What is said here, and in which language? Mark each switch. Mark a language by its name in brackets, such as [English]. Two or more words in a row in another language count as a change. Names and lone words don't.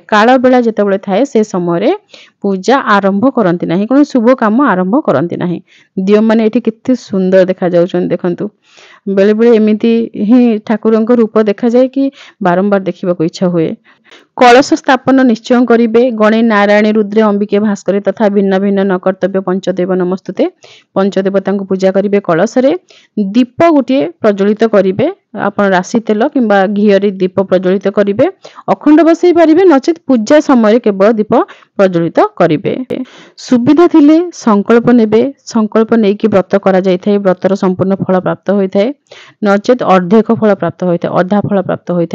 [Odia] କାଳ ବେଳା ଯେତେବେଳେ ଥାଏ ସେ ସମୟ ରେ ପୂଜା ଆରମ୍ଭ କରନ୍ତି ନାହିଁ, କୌଣସି ଶୁଭ କାମ ଆରମ୍ଭ କରନ୍ତି ନାହିଁ। ଦିଅଁ ମାନେ ଏଠି କେତେ ସୁନ୍ଦର ଦେଖା ଯାଉଛନ୍ତି, ଦେଖନ୍ତୁ ବେଳେ ବେଳେ ଏମିତି ହିଁ ଠାକୁରଙ୍କ ରୂପ ଦେଖା ଯାଏ କି ବାରମ୍ବାର ଦେଖିବା କୁ ଇଚ୍ଛା ହୁଏ। କଳସ ସ୍ଥାପନ ନିଶ୍ଚୟ କରିବେ। [Sanskrit] गणे नारायणी रुद्रे अंबिके भास्करे तथा भिन्न भिन्न न कर्तव्य पंचदेव नमस्तुते, [Odia] ପଞ୍ଚଦେବତା କୁ ପୂଜା କରିବେ। କଳସ ରେ ଦୀପ ଗୋଟେ ପ୍ରଜ୍ୱଳିତ କରିବେ ଆପଣ ରାଶି ତେଲ କିମ୍ବା ଘିଅରେ ଦୀପ ପ୍ରଜ୍ୱଳିତ କରିବେ। ଅଖଣ୍ଡ ବସାଇ ପାରିବେ, ନଚେତ୍ ପୂଜା ସମୟରେ କେବଳ ଦୀପ ପ୍ରଜ୍ୱଳିତ କରିବେ। ସୁବିଧା ଥିଲେ ସଂକଳ୍ପ ନେବେ। ସଂକଳ୍ପ ନେଇକି ବ୍ରତ କରାଯାଇଥାଏ, ବ୍ରତର ସମ୍ପୂର୍ଣ୍ଣ ଫଳ ପ୍ରାପ୍ତ ହୋଇଥାଏ, ନଚେତ୍ ଅର୍ଦ୍ଧେକ ଫଳ ପ୍ରାପ୍ତ ହୋଇଥାଏ, ଅଧା ଫଳ ପ୍ରାପ୍ତ ହୋଇଥାଏ।